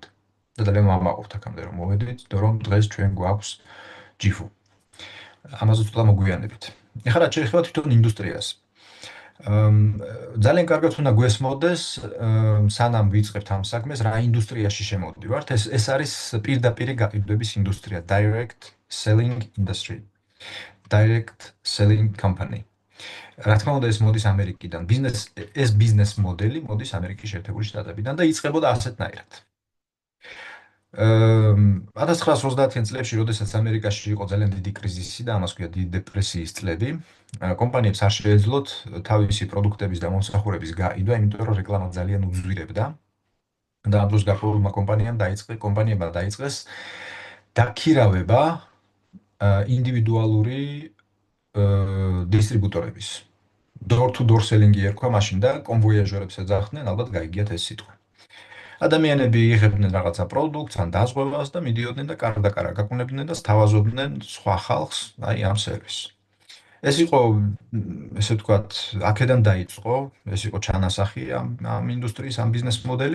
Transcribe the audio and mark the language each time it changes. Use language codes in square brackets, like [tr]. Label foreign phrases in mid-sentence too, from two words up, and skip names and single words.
[ka] და ძალიან ვამაყობთ აქამდე რომ მოვედით, რომ დღეს ჩვენ გვაქვს ჯიფუ. ამაზე ცოტა მოგვიანებით. ეხლა რაც შეეხება თვითონ ინდუსტრიას. ძალიან კარგად უნდა გვესმოდეს, სანამ ვიწყებთ ამ საქმეს, რა ინდუსტრიაში შემოვდივართ. ეს არის პირდაპირი გაყიდვების ინდუსტრია, [en] direct selling industry. direct selling company. [ka] რა თქმა უნდა ეს მოდის ამერიკიდან. ეს ბიზნეს მოდელი მოდის ამერიკის შეერთებული შტატებიდან და იწყებოდა ასეთნაირად. 1930-იან წლებში, როდესაც ამერიკაში იყო ძალიან დიდი კრიზისი და ამას ქვია დიდი დეპრესიის წლები, კომპანიებს არ შეეძლოთ თავისი პროდუქტების და მომსახურების გაყიდვა, იმიტომ რომ რეკლამა ძალიან უძვირებდა. და ამ დროს გარკვეულმა კომპანიებმა დაიწყეს დაქირავება ინდივიდუალური დისტრიბუტორების. [en] door-to-door selling- [ka] ი ერქვა მაშინ და კონვოიაჟერებს ეძახდნენ, ალბათ გაიგიათ ეს სიტყვა. ადამიანები იღებდნენ რაღაცა პროდუქტს ან დაზღვევას და მიდიოდნენ და კარდაკარა გაკუნებდნენ და სთავაზობდნენ სხვა ხალხს, აი ამ სერვისს. ეს იყო, ესე ვთქვათ, აქედან დაიწყო, ეს იყო ჩანასახი ამ ინდუსტრიის, ამ ბიზნეს მოდელის.